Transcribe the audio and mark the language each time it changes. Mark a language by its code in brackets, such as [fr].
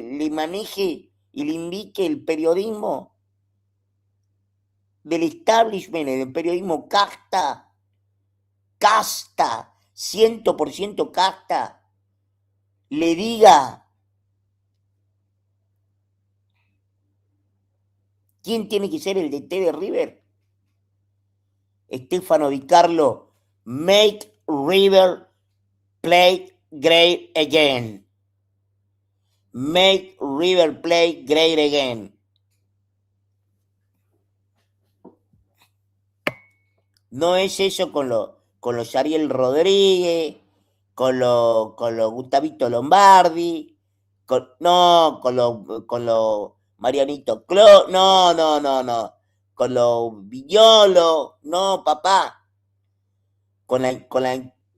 [es] maneje y le indique el periodismo del establishment, el periodismo casta, 100% casta, le diga quién tiene que ser el DT de River. [en] Estefano Di Carlo, make River play great again. Make River play great again. [es] No es eso con los Ariel Rodríguez, con los Gustavito Lombardi, con los Marianito Clo, no, con los Viñolo, no, papá, con la